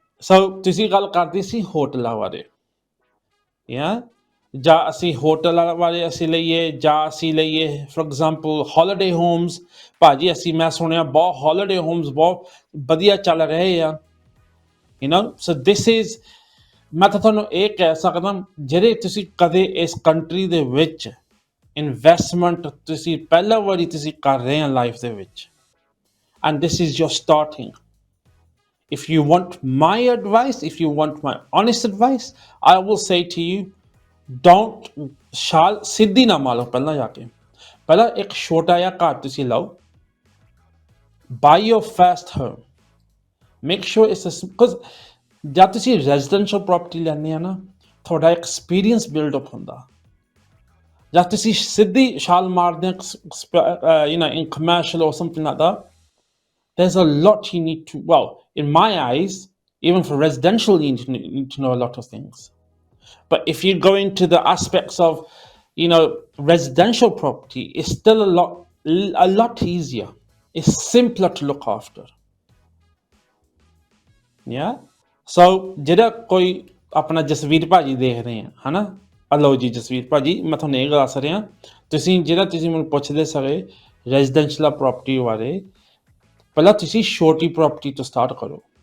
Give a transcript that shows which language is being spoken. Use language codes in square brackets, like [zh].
[pa] So ਤੁਸੀਂ ਗੱਲ ਕਰਦੇ ਸੀ ਹੋਟਲਾਂ ਬਾਰੇ, yeah, ਜਾਂ ਅਸੀਂ ਹੋਟਲਾਂ ਬਾਰੇ ਅਸੀਂ ਲਈਏ ਜਾਂ ਅਸੀਂ ਲਈਏ ਫੋਰ ਐਗਜ਼ਾਮਪਲ ਹੌਲੀਡੇ ਹੋਮਸ, ਭਾਜੀ ਅਸੀਂ ਮੈਂ ਸੁਣਿਆ ਬਹੁਤ ਹੌਲੀਡੇ ਹੋਮਸ ਬਹੁਤ ਵਧੀਆ ਚੱਲ ਰਹੇ ਆ, [en] you know, so this is, [pa] ਮੈਂ ਤਾਂ ਤੁਹਾਨੂੰ ਇਹ ਕਹਿ ਸਕਦਾ ਜਿਹੜੇ ਤੁਸੀਂ ਕਦੇ ਇਸ ਕੰਟਰੀ ਦੇ ਵਿੱਚ ਇਨਵੈਸਟਮੈਂਟ ਤੁਸੀਂ ਪਹਿਲਾ ਵਾਰੀ ਤੁਸੀਂ ਕਰ ਰਹੇ ਆ ਲਾਈਫ ਦੇ ਵਿੱਚ, [en] and this is your starting, If you want my advice, if you want my honest advice, I will say to you, don't [pa] ਛਾਲ ਸਿੱਧੀ ਨਾ ਮਾਰੋ। ਪਹਿਲਾਂ ਜਾ ਕੇ ਪਹਿਲਾਂ ਇੱਕ ਛੋਟਾ ਜਿਹਾ ਘਰ ਤੁਸੀਂ ਲਓ, [en] buy your first home, make sure it's a, because [pa] ਜਦ ਤੁਸੀਂ ਰੈਜ਼ੀਡੈਂਸ਼ੀਅਲ ਪ੍ਰੋਪਰਟੀ ਲੈਂਦੇ ਆ ਨਾ, ਤੁਹਾਡਾ ਐਕਸਪੀਰੀਅੰਸ ਬਿਲਡ ਅਪ ਹੁੰਦਾ। ਜਦ ਤੁਸੀਂ ਸਿੱਧੀ ਛਾਲ ਮਾਰਦੇ [en] in commercial or something like that, there's a lot you need to, well, in my eyes, even for residential, you need to know a lot of things. But if you go into the aspects of, residential property, it's still a lot easier. It's simpler to look after. Yeah? [pa] So, ਜਿਹੜਾ ਕੋਈ ਆਪਣਾ ਜਸਵੀਰ ਭਾਜੀ ਦੇਖ ਰਹੇ ਆ, ਹਨਾ, ਲਓ ਜੀ ਜਸਵੀਰ ਭਾਜੀ, ਮੈਂ ਤੁਹਾਨੂੰ ਇਹ ਦੱਸ ਰਿਹਾ, ਤੁਸੀਂ ਮੈਨੂੰ ਪੁੱਛਦੇ ਸਾਰੇ ਰੈਜ਼ੀਡੈਂਸ਼ੀਅਲ ਪ੍ਰੋਪਰਟੀ ਬਾਰੇ, ਪਹਿਲਾਂ ਤੁਸੀਂ ਛੋਟੀ ਪ੍ਰੋਪਰਟੀ ਤੋਂ ਸਟਾਰਟ ਕਰੋ।